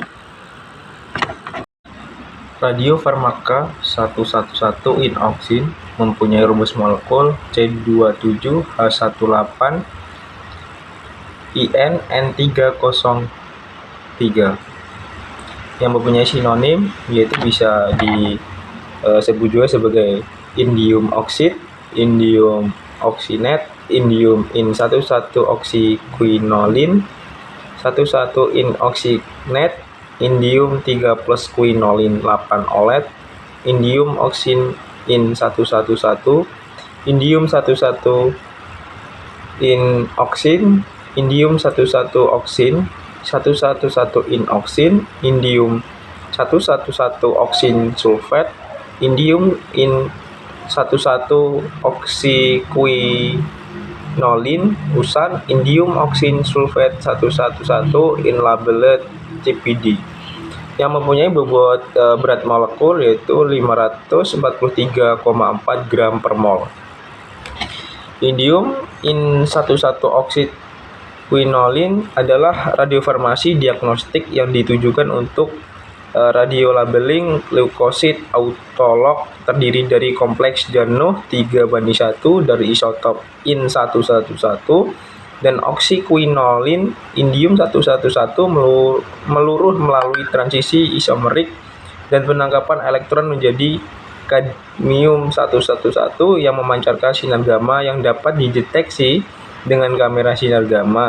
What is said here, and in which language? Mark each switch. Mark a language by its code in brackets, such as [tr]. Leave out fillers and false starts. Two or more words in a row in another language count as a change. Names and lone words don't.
[id] Radiofarmaka 111 inoxin mempunyai rumus molekul C27H18 INN303 yang mempunyai sinonim yaitu bisa disebut juga sebagai indium oksid, indium oksinet, indium in-1,1-oksiquinolin, 1,1-inoksinet, indium 3+ quinolin 8 olet, indium oksin in-111, indium 1,1 inoksin, indium 1,1 oksin, 1,1 inoksin, indium 1,1 oksin sulfat, indium in-1,1 oksiquinolin usan, indium oksin sulfat 1,1 in-labeled CPD yang mempunyai bobot berat molekul yaitu 543,4 gram per mol. Indium in-1,1-oksiquinolin adalah radiofarmasi diagnostik yang ditujukan untuk radiolabeling leukosit autolog terdiri dari kompleks jenuh 3:1 dari isotop in-111 dan oksiquinolin indium 111 meluruh melalui transisi isomerik dan penangkapan elektron menjadi kadmium 111 yang memancarkan sinar gamma yang dapat dideteksi dengan kamera sinar gamma.